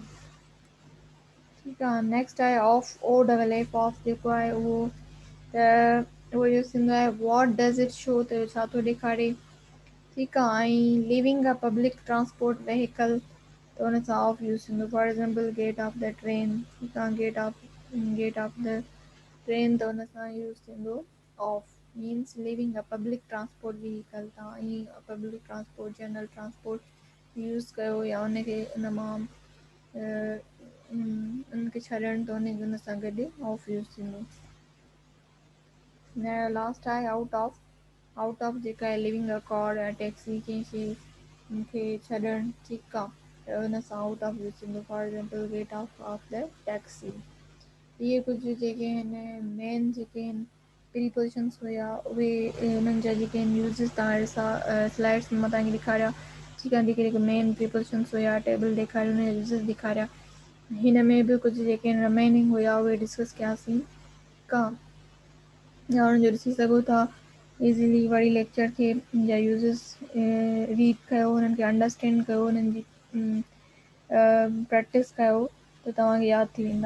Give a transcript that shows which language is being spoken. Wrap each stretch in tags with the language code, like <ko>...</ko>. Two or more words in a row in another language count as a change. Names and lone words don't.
<sd>ठीकु आहे नेक्स्ट आहे</sd> <en>of o double f off</en> <sd>जेको आहे उहो त उहो यूज़ थींदो आहे</sd> <en>what does it show</en> <sd>त छा थो ॾेखारे ठीकु आहे ऐं</sd> <en>leaving a public transport vehicle</en> <sd>त हुन सां</sd> <en>off use</en> <sd>थींदो</sd> <en>for example get off the train</en> <sd>ठीकु आहे</sd> <en>get off the train</en> <sd>त हुन सां यूज़ थींदो</sd> <en>off means leaving a public transport vehicle</en> <sd>तव्हां ईअं</sd> <en>public transport general transport use</en> <sd>कयो या उनखे उन मां उनखे छॾणु त हुन सां गॾु</sd> <en>off use</en> <sd>थींदो। लास्ट आहे</sd> <en>out of</en> <sd>जेका आहे</sd> <en>leaving a car</en> <sd>या टैक्सी कंहिं शइ मूंखे छॾणु ठीकु आहे त हुन सां</sd> <en>out of use</en> <sd>थींदो</sd> <en>for example get off the taxi.</en> <sd>इहे कुझु जेके आहिनि मेन जेके आहिनि प्रीपोजिशन्स हुया उहे हुननि जा जेके आहिनि यूज़िस तव्हां ॾिसां स्लाइड्स में मां तव्हांखे ॾेखारिया ठीकु आहे जेके जेके</sd> <en>main prepositions</en> <sd>हुया टेबल ॾेखारियो हुनजा यूज़िस ॾेखारिया। हिन में बि कुझु जेके आहिनि रिमेनिंग हुया उहे डिस्कस कयासीं ठीकु आहे या हुननि जो ॾिसी सघो था इज़ीली वरी लेक्चर खे जा यूज़िस रीड कयो हुननि खे अंडरस्टैंड कयो हुननि जी प्रैक्टिस कयो त तव्हांखे यादि थी वेंदा।</sd>